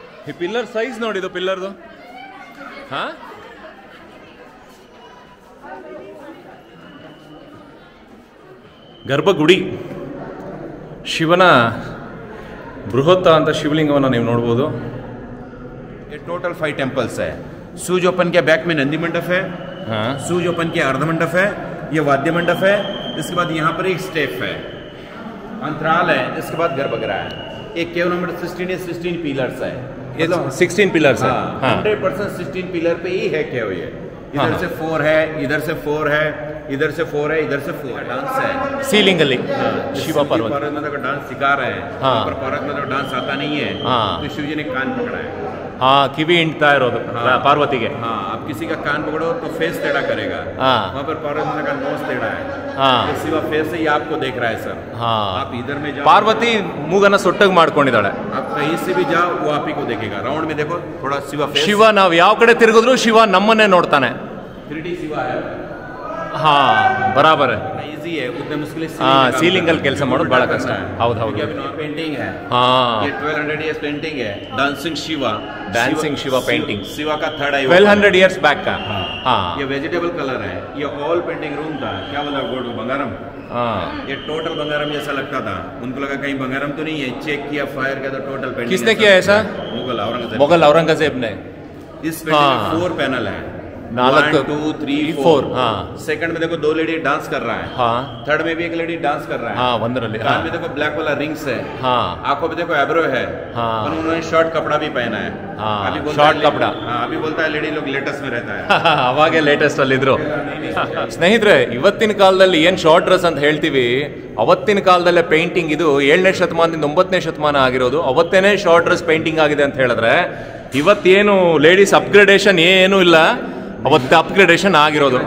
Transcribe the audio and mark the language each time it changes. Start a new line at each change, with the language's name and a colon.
Kannada: ಈ pillar size ನೋಡಿದು, ಪಿಲ್ಲರ್ದು. ಹಾ, ಗರ್ಭಗುಡಿ ಶಿವನ ಬೃಹತ್ ಅಂತ ಶಿವಲಿಂಗವನ್ನು ನೀವು ನೋಡ್ಬೋದು.
Hindi: ये टोटल 5 टेम्पल्स है. सूज ओपन के बैक में नंदी मंडप है. हाँ, सूज ओपन के अर्ध मंडप है. ये वाद्य मंडप है. इसके बाद यहाँ पर एक स्टेप है, अंतराल है. इसके बाद गर्भगृह है. एक केव नंबर 16 है. 16 पिलर्स है. 16 पिलर्स है. 100% 16 पिलर पे ही है केव. ये इधर से 4 है, इधर से 4 है, इधर से 4 है, इधर से 4 है. डांस है सीलिंग अली शिव पार्वती में तो डांस सिखा रहे हैं. पर पार्वती में तो डांस आता नहीं है. तो शिव जी ने कान पकड़ा है.
Kannada: हाँ, ಕಿವಿ ಹಿಂಡ್ತಾ ಇರೋದು ಪಾರ್ವತಿಗೆ.
Hindi: हाँ, अब किसी का कान पकड़ो तो फेस टेढ़ा करेगा. वहाँ पर पार्वती का नोज टेढ़ा है. सिवा फेस से ही आपको देख रहा है सर. आप इधर में जाओ,
Kannada: ಪಾರ್ವತಿ ಮೂಗನ್ನ ಸೊಟ್ಟಗೆ ಮಾಡ್ಕೊಂಡಿದ್ದಾಳೆ.
Hindi: आप कहीं से भी जाओ वो आप ही को देखेगा. राउंड में देखो थोड़ा शिवा फेस.
Kannada: ಶಿವ ನಾವು ಯಾವ ಕಡೆ ತಿರುಗಿದ್ರು ಶಿವ ನಮ್ಮನ್ನೇ ನೋಡ್ತಾನೆ.
Hindi: 3D शिवा है.
Kannada: ಹಾ, ಬರಾಬರ್.
Hindi: इजी है, उतने मुश्किल से
Kannada: सीलिंग ಅಲ್ಲಿ ಕೆಲಸ ಮಾಡೋದು ಬಹಳ ಕಷ್ಟ. ಹೌದು ಹೌದು.
Hindi: पेंटिंग है. हाँ, ये 1200 इयर्स पेंटिंग है. Dancing Shiva. Dancing Shiva painting Shiva का 3rd आई. 1200 इयर्स बैक का. हाँ, ये वेजिटेबल कलर है. ये ऑल पेंटिंग रूम था. क्या बोला गोल्ड बंगारम. ये टोटल बंगारम जैसा लगता था. उनको लगा कहीं बंगारम तो नहीं है. चेक किया, फायर किया तो टोटल पेंटिंग. किसने किया ऐसा? मुगल औरंगजेब ने. इस पेंटिंग में 4 पैनल है. 1 2 3 4. हाँ, सेकंड में देखो 2 लेडी डांस कर रहा है. हाँ, थर्ड में भी एक लेडी डांस कर रहा है.
Kannada: हाँ, ಒಂದರಲ್ಲಿ.
Hindi: कान में देखो ब्लैक वाला रिंग्स है. हाँ, आंखों पे देखो एब्रो है. हाँ, और उन्होंने शॉर्ट कपड़ा भी पहना है. हाँ, अभी बोलता शॉर्ट है कपड़ा. हाँ, अभी बोलता है लेडी लोग लेटेस्ट में रहता है.
Kannada: ಅವಾಗೆ ಲೇಟೆಸ್ಟ್ ಅಲ್ಲಿ ಇದ್ರು. ಸ್ನೇಹಿತರೆ, ಇವತ್ತಿನ ಕಾಲದಲ್ಲಿ ಏನು ಶಾರ್ಟ್ ಡ್ರೆಸ್ ಅಂತ ಹೇಳ್ತೀವಿ, ಅವತ್ತಿನ ಕಾಲದಲ್ಲೇ ಪೇಂಟಿಂಗ್ ಇದು 7ನೇ ಶತಮಾನದಿಂದ 9ನೇ ಶತಮಾನ ಆಗಿರೋದು. ಅವತ್ತೇನೆ ಶಾರ್ಟ್ ಡ್ರೆಸ್ ಪೇಂಟಿಂಗ್ ಆಗಿದೆ ಅಂತ ಹೇಳಿದ್ರೆ, ಇವತ್ತೇನು ಲೇಡೀಸ್ ಅಪ್ಗ್ರೇಡೇಷನ್ ಏನೂ ಇಲ್ಲ, ಅವತ್ತು ಅಪ್ಗ್ರೇಡೇಷನ್ ಆಗಿರೋದು.